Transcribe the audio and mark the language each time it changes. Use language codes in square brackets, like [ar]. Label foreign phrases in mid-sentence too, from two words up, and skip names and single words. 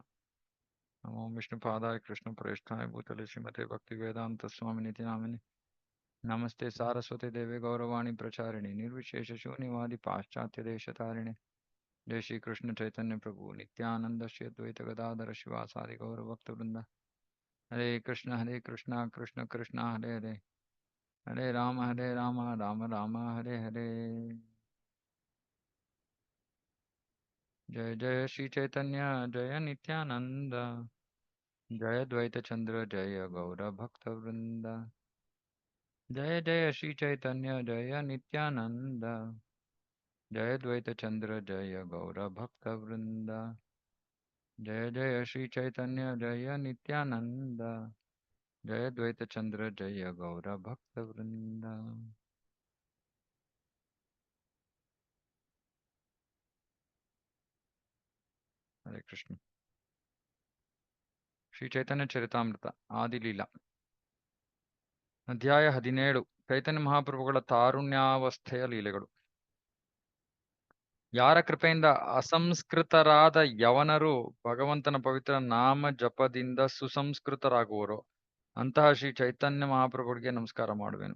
[sa] नमो विष्णुपादाय कृष्णप्रेष्ठाय भूतले श्रीमते भक्तिवेदान्तस्वामिनिति नामिने। नमस्ते सारस्वते देवे गौरवाणी प्रचारिणे निर्विशेषशून्यवादी पाश्चात्यदेशतारिणे। [bn] জয় শ্রী কৃষ্ণ চৈতন্য প্রভু নিত্যানন্দ শ্রী অদ্বৈত গদাধর শিবাসাদি গৌরভক্তবৃন্দ। [sa] हरे कृष्ण कृष्ण कृष्ण हरे हरे, हरे राम राम राम हरे हरे। [bn] জয় জয় শ্রী চৈতন্য জয় নিত্যানন্দ, জয় দ্বৈত চন্দ্র জয় গৌর ভক্ত বৃন্দ। জয় জয় শ্রী চৈতন্য জয় নিত্যানন্দ, জয় দ্বৈত চন্দ্র জয় গৌর ভক্ত বৃন্দ। জয় জয় শ্রী চৈতন্য জয় নিত্যানন্দ, জয় দ্বৈত চন্দ্র জয় গৌর ভক্ত বৃন্দ। [sa] हरे कृष्ण। [kn] ಶ್ರೀ ಚೈತನ್ಯ ಚರಿತಾಮೃತ ಆದಿಲೀಲಾ ಅಧ್ಯಾಯ 17 ಚೈತನ್ಯ ಮಹಾಪ್ರಭುಗಳ ತಾರುಣ್ಯಾವಸ್ಥೆಯ ಲೀಲೆಗಳು. ಯಾರ ಕೃಪೆಯಿಂದ ಅಸಂಸ್ಕೃತರಾದ ಯವನರು ಭಗವಂತನ ಪವಿತ್ರ ನಾಮ ಜಪದಿಂದ ಸುಸಂಸ್ಕೃತರಾಗುವರೋ ಅಂತಹ ಶ್ರೀ ಚೈತನ್ಯ ಮಹಾಪ್ರಭುಗಳಿಗೆ ನಮಸ್ಕಾರ ಮಾಡುವೆನು.